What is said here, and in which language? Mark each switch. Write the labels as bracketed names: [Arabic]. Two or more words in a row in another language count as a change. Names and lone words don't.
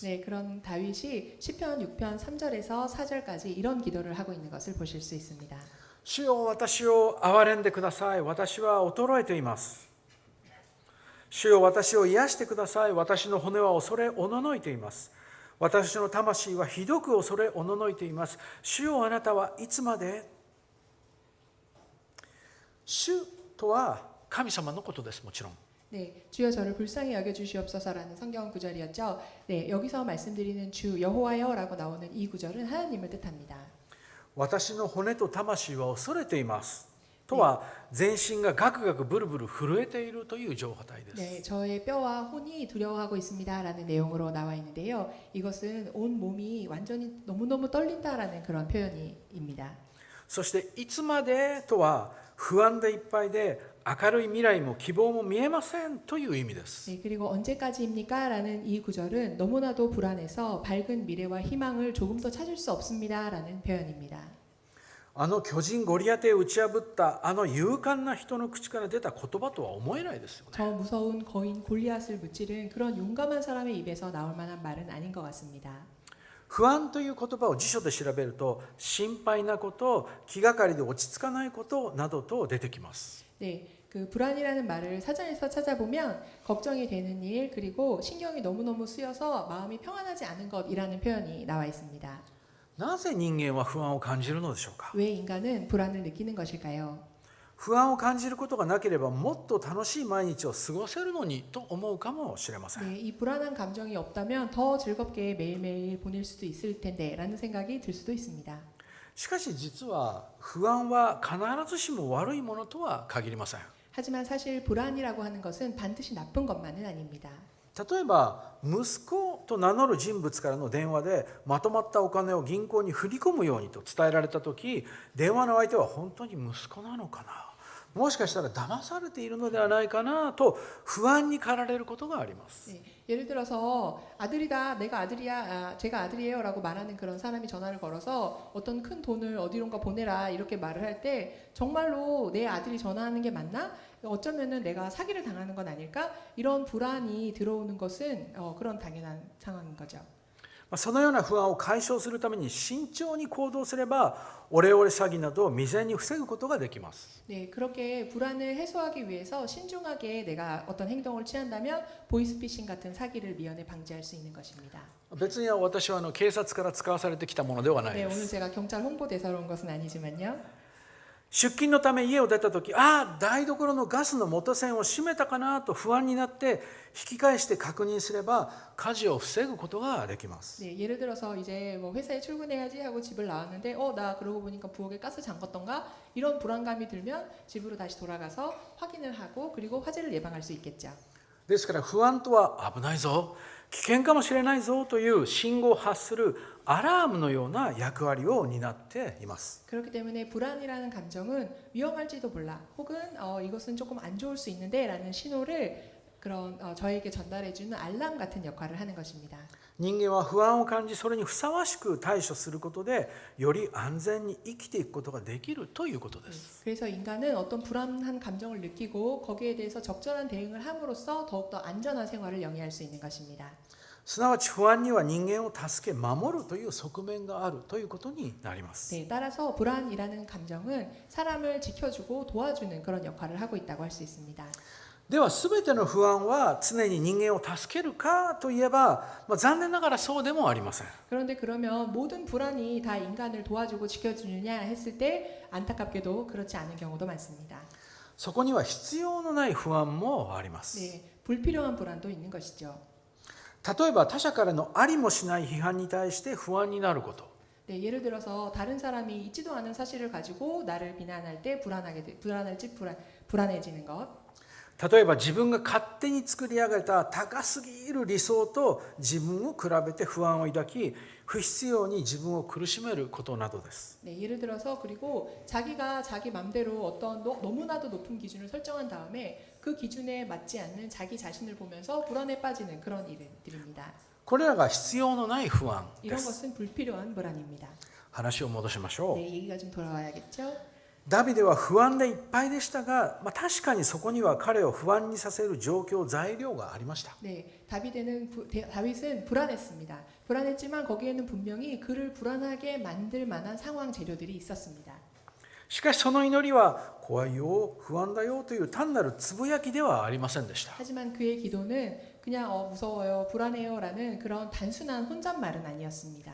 [Korean] 네, 그런 다윗이 시편 6편 3절에서 4절까지 이런 기도를 하고 있는 것을 보실 수 있습니다. [Japanese] 主よ私を憐れんでください。私は衰えています。主よ私を癒してください。私の骨は恐れおののいています。私の魂はひどく恐れおののいています。主よあなたはいつまで。主とは神様のことです。もちろん。 [Korean] 네, 주여 저를 불쌍히 여겨 주시옵소서라는 성경 구절이었죠. 네, 여기서 말씀드리는 주 여호와여라고 나오는 이 구절은 하나님을 뜻합니다. [Japanese] 私の骨と魂は恐れていますとは全身がガクガクブルブル震えているという状態です。 [Korean] 네, 저의 뼈와 혼이 두려워하고 있습니다라는 내용으로 나와 있는데요. 이것은 온 몸이 완전히 너무너무 떨린다라는 그런 표현입니다. [Japanese] そしていつまでとは不安でいっぱいで明るい未来も希望も見えませんという意味です。 [Korean] 네, 그리고 언제까지입니까? 라는 이 구절은 너무나도 불안해서 밝은 미래와 희망을 조금 더 찾을 수 없습니다. 라는 표현입니다. [Japanese] あの巨人ゴリアテを打ち破ったあの勇敢な人の口から出た言葉とは思えないですよね。 [Korean] 저 무서운 거인 골리앗을 무찌른 그런 용감한 사람의 입에서 나올 만한 말은 아닌 것 같습니다. [Japanese] 不安という言葉を辞書で調べると心配なこと、気がかりで落ち着かないことなどと出てきます。 [Korean] 네, 그 불안이라는 말을 사전에서 찾아보면 걱정이 되는 일 그리고 신경이 너무너무 쓰여서 마음이 평안하지 않은 것이라는 표현이 나와 있습니다. [Japanese] なぜ人間は不安を感じるのでしょうか。 [Korean] 왜 인간은 불안을 느끼는 것일까요? [Japanese] 不安を感じることがなければもっと楽しい毎日を過ごせるのにと思うかもしれません。 [Korean] 네, 이 불안한 감정이 없다면 더 즐겁게 매일매일 보낼 수도 있을 텐데 라는 생각이 들 수도 있습니다. [Japanese] しかし実は不安は必ずしも悪いものとは限りません。 [Korean] 하지만 사실 불안이라고 하는 것은 반드시 나쁜 것만은 아닙니다. [Japanese] 例えば息子と名乗る人物からの電話でまとまったお金を銀行に振り込むようにと伝えられた時、電話の相手は本当に息子なのかな、もしかしたら騙されているのではないかなと不安に駆られることがあります。 [Korean] 네, 예를 들어서 아들이다, 내가 아들이야, 제가 아들이에요라고 말하는 그런 사람이 전화를 걸어서 어떤 큰 돈을 어디론가 보내라 이렇게 말을 할 때 정말로 내 아들이 전화하는 게 맞나? 어쩌면은 내가 사기를 당하는 건 아닐까? 이런 불안이 들어오는 것은 그런 당연한 상황인 거죠. [Japanese] そのような不安を解消するために慎重に行動すればオレオレ詐欺などを未然に防ぐことができます。 [Korean] 네, 그렇게 불안을 해소하기 위해서 신중하게 내가 어떤 행동을 취한다면 보이스피싱 같은 사기를 미연에 방지할 수 있는 것입니다. [Japanese] 別に私は警察から使わされてきたものではない [Korean] 네, [Japanese] で [Korean] 오늘 [Japanese] す。 [Korean] 제가 경찰 홍보대사로 온 것은 아니지만요. [Japanese] 出勤のため家を出た時、台所のガスの元栓を閉めたかなと不安になって引き返して確認すれば火事を防ぐことができます。 [Korean] 네, 예를 들어서 이제 뭐 회사에 출근해야지 하고 집을 나왔는데 나 그러고 보니까 부엌에 가스 잠궜던가 이런 불안감이 들면 집으로 다시 돌아가서 확인을 하고 그리고 화재를 예방할 수 있겠죠. [Japanese] ですから不安とは危ないぞ、 危険かもしれないぞという信号を発するアラームのような役割を担っています。 [Korean] 그렇기 때문에 불안이라는 감정은 위험할지도 몰라 혹은 이것은 조금 안 좋을 수 있는데 라는 신호를 그런 저에게 전달해주는 알람 같은 역할을 하는 것입니다. [Japanese] 人間は不安を感じ、それにふさわしく対処することでより安全に生きていくことができるということです。 [Korean] 그래서 인간은 어떤 불안한 감정을 느끼고 거기에 대해서 적절한 대응을 함으로써 더욱더 안전한 생활을 영위할 수 있는 것입니다. [Japanese] すなわち不安には人間を助け守るという側面があるということになります。 [Korean] 네, 따라서 불안이라는 감정은 사람을 지켜주고 도와주는 그런 역할을 하고 있다고 할 수 있습니다. [Japanese] では全ての不安は常に人間を助けるかといえば、残念ながらそうでもありません。 [Korean] 그런데 그러면 모든 불안이 다 인간을 도와주고 지켜주느냐 했을 때 안타깝게도 그렇지 않은 경우도 많습니다. [Japanese] そこには必要のない不安もあります。 [Korean] 네, 불필요한 불안도 있는 것이죠. [Japanese] 例えば他者からのありもしない批判に対して不安になること。 [Korean] 네, 예를 들어서 다른 사람이 있지도 않은 사실을 가지고 나를 비난할 때 불안해지는 것. [Japanese] 例えば自分が勝手に作り上げた高すぎる理想と自分を比べて不安を抱き、不必要に自分を苦しめることなどです。 [Korean] 네, 예를 들어서 그리고 자기가 자기 맘대로 어떤 너무나도 높은 기준을 설정한 다음에 그 기준에 맞지 않는 자기 자신을 보면서 불안에 빠지는 그런 일들입니다. [Japanese] これらが必要のない不安で [Korean] 이런 [Japanese] す。 [Korean] 것은 불필요한 불안입니다. [Japanese] 話を戻しましょう。 [Korean] 네, 얘기가 좀 돌아와야겠죠. [Japanese] ダビデは不安でいっぱいでしたが、確かにそこには彼を不安にさせる状況、材料がありました。 [Korean] 네, 다윗은 불안했습니다. 불안했지만 거기에는 분명히 그를 불안하게 만들 만한 상황 재료들이 있었습니다. [Japanese] しかしその祈りは怖いよ、不安だよという単なるつぶやきではありませんでした。 [Korean] 하지만 그의 기도는 그냥 무서워요, 불안해요라는 그런 단순한 혼잣말은 아니었습니다.